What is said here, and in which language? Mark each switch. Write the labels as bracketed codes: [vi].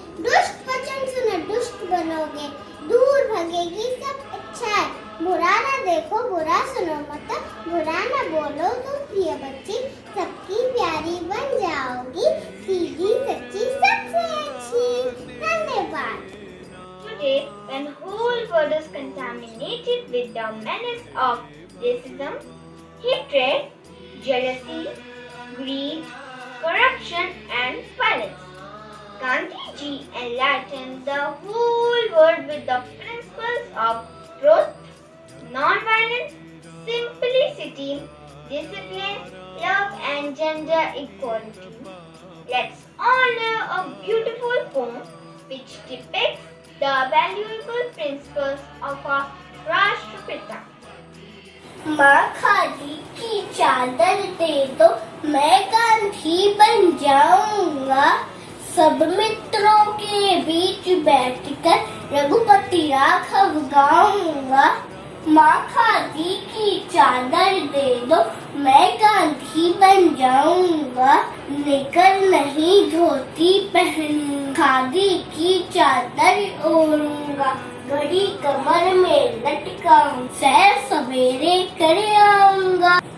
[hi] दुष्ट वचन सुनो दुष्ट बनोगे, दूर भगेगी सब अच्छाई। बुरा ना देखो बुरा सुनो मत, बुरा ना बोलो तुम प्रिय बच्ची, सबकी प्यारी बन जाओगी, सीधी सच्ची सबसे अच्छी। धन्यवाद। [en] Today, when whole world is contaminated with the menace of racism, hatred, jealousy, greed, corruption and violence, Gandhi ji enlightened the whole world with the principles of truth, non-violence, simplicity, discipline, love and gender equality. Let's honor a beautiful poem which depicts the valuable principles of our Rashtrapita. [hi] माँ खादी की चादर दे दो, मैं गांधी बन जाऊंगा, सब मित्रों के बीच बैठकर रघुपति राघव गाऊंगा। माँ खादी की चादर दे दो, मैं गांधी बन जाऊंगा, निकर नहीं धोती पहन, खादी की चादर ओढ़ूंगा, घड़ी कमर में लटकाऊं, सैर सवेरे कर आऊंगा।